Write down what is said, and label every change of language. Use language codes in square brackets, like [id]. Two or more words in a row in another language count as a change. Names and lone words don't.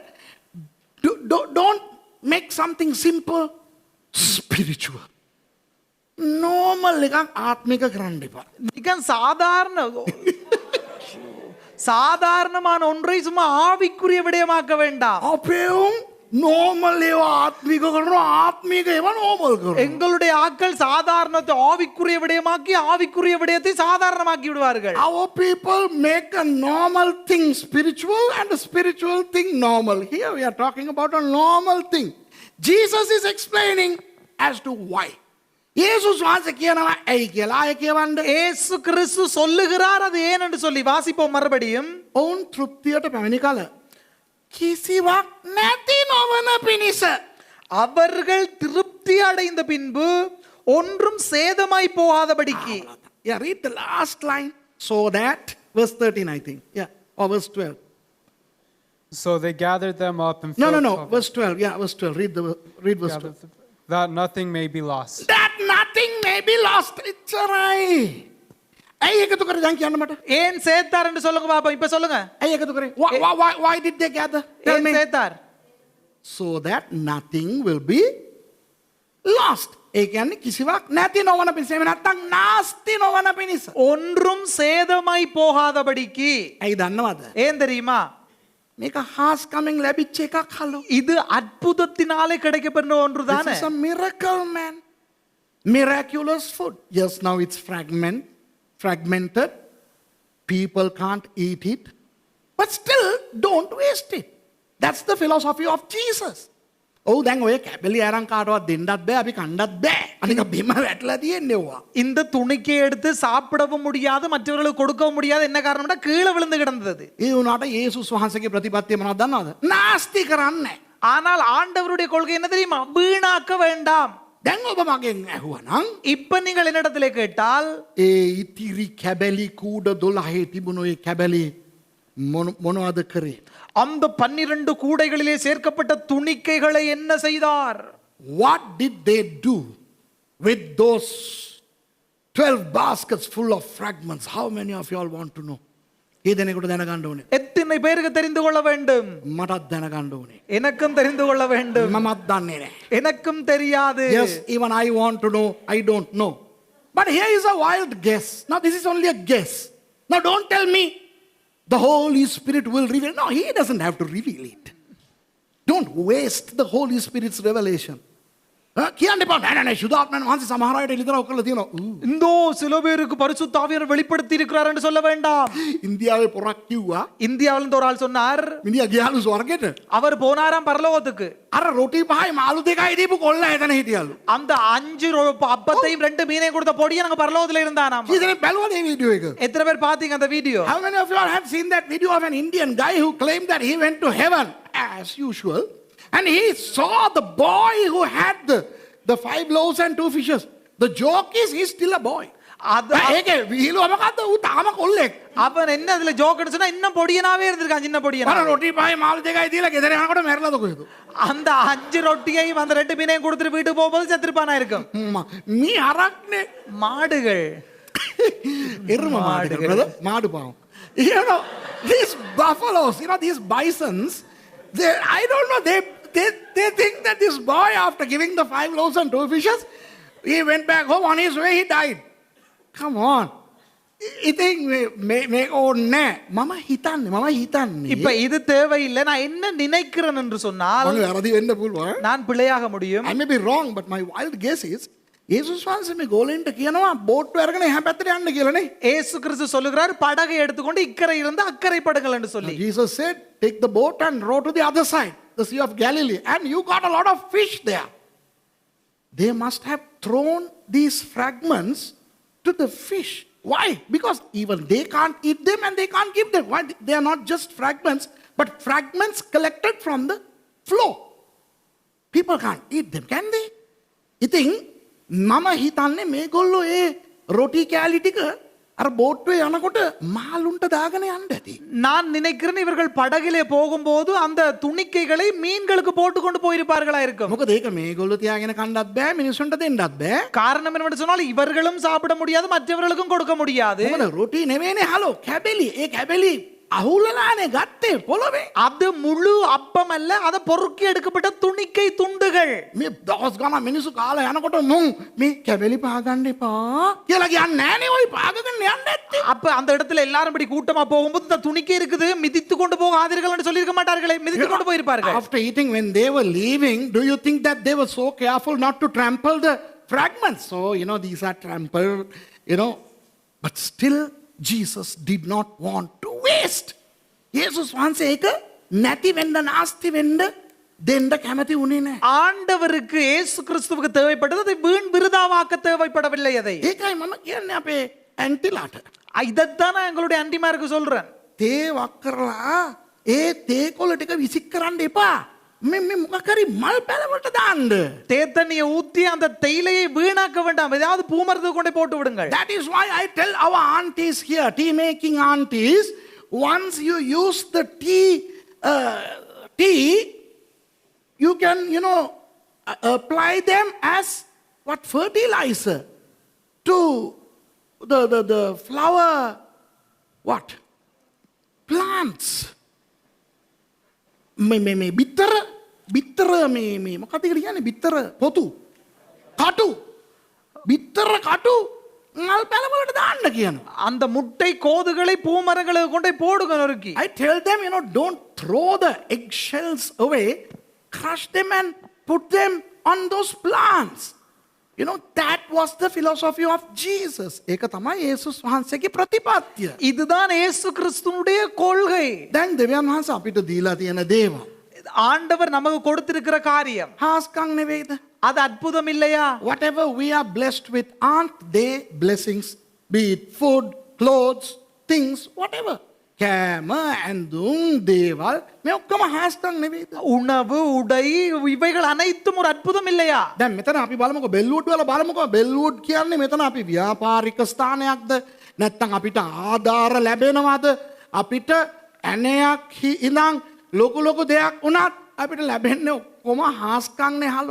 [en] Don't make something simple spiritual. [si] Normal එකක් ආත්මික කරන්න එපා. [ta] நிகன் சாதாரணமான ஒன்றை சும்மா ஆவிக்குரிய விடயமாக்க வேண்டாம். [si] අපේ උන් normal ඒවා ආත්මික කරනවා, ආත්මික ඒවා normal කරනවා. [ta] எங்களுடைய ஆட்கள் சாதாரணத்தை ஆவிக்குரிய விடயமாக்கி ஆவிக்குரிய விடயத்தை சாதாரணமாக்கி விடுவார்கள். [en] Our people make a normal thing spiritual and a spiritual thing normal. Here we are talking about a normal thing. Jesus is explaining as to why. [si] இயேசுஸ் வாசி කියනවා ඇයි කියලා. ආයෙ කියවන්න. [ta] இயேசு கிறிஸ்து சொல்லுகிறார் அது ஏன் என்று சொல்லி வாசிப்போம் மறுபடியும். [si] ඔවුන් තෘප්තියට පැමිණි කල කිසිවක් නැති නොවන පිණිස. [ta] அவர்கள் திருப்தி அடைந்த பின்பு ஒன்றும் சேதமாய் போகாதபடிக்கு. [en] Yeah, read the last line. So that, verse 13 I think. Yeah, or verse 12. So they gathered them up and No, filled verse 12. Yeah, verse 12. Read verse 12. that nothing may be lost. That nothing may be lost. It's alright. [si] ඇයි එකතු කරේ දැන් කියන්න මට? [ta] ஏன் சேர்த்தார் என்று சொல்லுங்க பாப்பா. இப்ப சொல்லுங்க. [si] ඇයි එකතු කරේ? [en] Why did they gather? Tell [ta] ஏன் [en] me. [ta] சேர்த்தார்? [en] So that nothing will be lost. [si] ඒ කියන්නේ කිසිවක් නැති නොවන පිණිස. එහෙම නැත්නම් නාස්ති නොවන පිණිස. [ta] ஒன்றும் சேதமாய் போகாதபடிக்கு. [si] ඇයි දන්නවද? [ta] ஏன் தெரியுமா? [si] මේක හාස් කමින් ලැබිච්ච එකක් හලෝ. [ta] இது அற்புதத்தினாலே கிடைக்கப்பெற்ற ஒன்று [en] This [ta] தானே. [en] is a miracle, man. Miraculous food. Yes, now it's fragmented. People can't eat it. But still, don't waste it. That's the philosophy of Jesus. [si] Oh, දැන් ඔය කැබලි අරන් කාටවත් දෙන්නත් බෑ, අපි කන්නත් බෑ. අනික බිම වැටලා තියෙන්නේ ඔවා. [ta] இந்த துணிக்கை எடுத்து சாப்பிடவும் முடியாது மற்றவர்களுக்கு கொடுக்கவும் முடியாது. என்ன காரணம்னா கீழே விழுந்து கிடந்தது. [si] ඒ වුණාට යේසුස් වහන්සේගේ ප්‍රතිපත්තිය මොනවද දන්නවද? නාස්ති කරන්නේ. [ta] ஆனால் ஆண்டவருடைய கொள்கை என்ன தெரியுமா? வீணாக்க வேண்டாம். [si] දැන් ඔබ මගෙන් ඇහුවනම් [ta] இப்ப நீங்கள் என்னிடத்திலே கேட்டால் [si] ඒ ඉතිරි කැබලි කූඩ 12 තිබුණු ඒ කැබලි මොනවද කරේ? [ta] அந்த 12 கூடைகளிலே சேர்க்கப்பட்ட துணிக்கைகளை என்ன செய்தார்? [en] What did they do with those 12 baskets full of fragments? How many of you all want to know? [si] இதனைக்கூட දැනගන්න ඕනේ. [ta] எத்தனை பேருக்கு தெரிந்து கொள்ள வேண்டும்? [si] මටත් දැනගන්න ඕනේ. [ta] எனக்கும் தெரிந்து கொள்ள வேண்டும். [si] මමත් දන්නේ නැහැ. [ta] எனக்கும் தெரியாது. [en] Yes, even I want to know. I don't know. But here is a wild guess. Now this is only a guess. Now don't tell me the Holy Spirit will reveal. No, He doesn't have to reveal it. Don't waste the Holy Spirit's revelation. [si] කියන්න එපා. නෑ නෑ සුදාත්මයන් වහන්සේ සමහර අයට එළිදරව් කරලා තියෙනවා. [ta] இந்தோ சில பேருக்கு பரிசுத்த ஆவியானவர் வெளிப்படுத்தி இருக்கிறார் என்று சொல்ல வேண்டாம். [si] ඉන්දියාවේ පොරක් කිව්වා. [ta] இந்தியாவில இருந்து ஒரு ஆள் சொன்னார். [si] මිනිහා ගියාලු ස්වර්ගෙට. [ta] அவர் போனாராம் பரலோகத்துக்கு. [si] අර රොටි පහයි මාළු දෙකයි දීපු කොල්ල එතන හිටියලු. [ta] அந்த 5 அப்பத்தையும் 2 மீனையும் கொடுத்த பொடியை நாங்க பரலோகத்துல இருந்தானாம். [si] කීදෙනෙක් බැලුවද මේ වීඩියෝ එක? [ta] எத்தனை பேர் பாத்தீங்க அந்த வீடியோ? [en] How many of you all have seen that video of an Indian guy who claimed that he went to heaven as usual and he saw the boy who had the 5 loaves and 2 fishes. The joke is he's still a boy. [si] ඒකේ විහිළුව මොකද්ද? ඌ තාම කොල්ලෙක්. [ta] அவன் என்ன அதுல ஜோக்னு சொன்னா இன்னும் பொடியனாவே இருந்திருக்கான் சின்ன பொடியனா. [si] අර රොටි පහයි මාළු දෙකයි දීලා ගෙදර යනකොට මැරලාද කොහෙද? [ta] அந்த 5 ரொட்டியையும் அந்த 2 மீனையும் கொடுத்துட்டு வீட்டுக்கு போகும்போது செத்துருப்பானா இருக்கும். [si] මේ හරක්නේ [ta] மாடுகள். [si] එරුම මාடுகள். මාடு පාවම්. [en] You know, these buffaloes, these bisons, I don't know, they think that this boy, after giving the 5 loaves and 2 fishes, he went back home. On his way, he died. Come on. [si] ඉතින් මේ ඕනේ මම හිතන්නේ [ta] இப்ப இது தேவையில்லை. நான் என்ன நினைக்கிறேன் என்று சொன்னால் [si] මම වැරදි වෙන්න පුළුවන්. [ta] நான் பிழையாக முடியும். [en] I may be wrong, but my wild guess is [si] යේසුස් වහන්සේ මේ ගෝලෙන්ට කියනවා බෝට්ටු අරගෙන එහා පැත්තට යන්න කියලානේ. [ta] இயேசு கிறிஸ்து சொல்லுகிறார் படகை எடுத்துக்கொண்டு இக்கரை இருந்து அக்கறை படுங்கள் என்று சொல்லி. [en] Jesus said, take the boat and row to the other side, the Sea of Galilee, and you got a lot of fish there. They must have thrown these fragments to the fish. Why? Because even they can't eat them and they can't give them. Why? They are not just fragments, but fragments collected from the floor. People can't eat them, can they? [si] ඉතින් මම හිතන්නේ මේගොල්ලෝ ඒ රොටි කෑලි ටික අර බෝට්ටුවේ යනකොට මාළුන්ට දාගෙන යන්න ඇති. [ta] நான் நினைக்கிறேன் இவர்கள் படகிலே போகும்போது அந்த துணிக்கைகளை மீன்களுக்கு போட்டு கொண்டு போயிருப்பார்களா இருக்கும். [si] මොකද ඒක මේගොල්ලෝ තියාගෙන කන්නත් බෑ මිනිසුන්ට දෙන්නත් බෑ. [ta] காரணம் என்னவென்று சொன்னால் இவர்களும் சாப்பிட முடியாது மற்றவர்களுக்கும் கொடுக்க முடியாது. [si] මොකද රොටි නෙවෙයිනේ හලෝ කැබලි. ඒ කැබලි අහුලලානේ ගත්තේ පොළවේ. [ta] அது முழு அப்பம் அல்ல, அது பொறுக்கி எடுக்கப்பட்ட துணிக்கை துண்டுகள். [si] මේ දවස් ගණන් මිනිස්සු කාලා යනකොට මුන් මේ කැබලි පාගන්න එපා කියලා කියන්නේ නෑනේ ඔය පාගගෙන යන්න ඇත්තේ. [ta] அப்ப அந்த இடத்துல எல்லாரும் இப்படி கூட்டமா போகும்போது இந்த துணிக்கை இருக்குது மிதித்து கொண்டு போகாதீர்கள் என்று சொல்லியிருக்க மாட்டார்களே, மிதித்து கொண்டு போயிருப்பார்கள். [en] After eating, when they were leaving, do you think that they were so careful not to trample the fragments? So, these are trampled, but still Jesus did not want to waste. [si] Jesus වහන්සේ ඒක නැති වෙන්න නාස්ති වෙන්න දෙන්න කැමති වුණේ නැහැ. [ta] ஆண்டவருக்கு இயேசு கிறிஸ்துவுக்கு தேவைப்பட்டது அதை வீண் விருதாவாக்க தேவைப்படவில்லை. அதை [si] ඒකයි මම කියන්නේ අපේ ඇන්ටිලාට. [ta] இதைத்தான் நான் எங்களுடைய அண்டிமாருக்கு சொல்றேன். [si] තේ වක් කරලා ඒ තේ කොළ ටික විසික් කරන්න එපා. මේ මොකක් හරි මල් පැලවලට දාන්න. [ta] தேத்தண்ணியை ஊத்தி அந்த தேயிலையை வீணாக்க வேண்டாம், ஏதாவது பூமரத்துக்கு கொண்டு போட்டு விடுங்கள். [en] That is why I tell our aunties here, tea making aunties, once you use the tea, you can, apply them as what fertilizer to the flower, what? Plants. [si] මේ බිත්තර මේ මොකක්ද කියන්නේ බිත්තර පොතු කටු බිත්තර කටු මල් පැලවලට දාන්න කියනවා. [ta] அந்த முட்டை கோதுகளை பூமரங்களுக்கு கொண்டு போடுங்க நொறுக்கி. [en] I tell them, don't throw the eggshells away, crush them and put them on those plants. That was the philosophy of Jesus. [si] ඒක තමයි යේසුස් වහන්සේගේ ප්‍රතිපත්තිය. [ta] இதுதான் இயேசு கிறிஸ்துவுடைய கொள்கை. [si] දැන් දෙවියන් වහන්සේ අපිට දීලා තියෙන දේවල් [ta] ஆண்டவர் நமக்கு கொடுத்திருக்கிற காரியம் [si] හාස්කම් නෙවෙයිද? [ta] அது அற்புதம் இல்லையா? [en] Whatever we are blessed with, aren't they blessings? Be it food, clothes, things, whatever. [si] කෑම ඇඳුම් දේවල් මේ ඔක්කොම හාස්කම් නෙවෙයිද? [ta] உணவு உடை இவைகள் அனைத்தும் ஒரு அற்புதம் இல்லையா? [si] දැන් මෙතන අපි බලමුකෝ බෙල්වුඩ් වල බලමුකෝ බෙල්වුඩ් කියන්නේ මෙතන අපි ව්‍යාපාරික ස්ථානයක්ද නැත්නම් අපිට ආධාර ලැබෙනවද අපිට ඇණයක් ඉඳන් ලොකු දෙයක් වුණත් අපිට ලැබෙන්නේ ඔක්කොම හාස්කම්නේ හලෝ.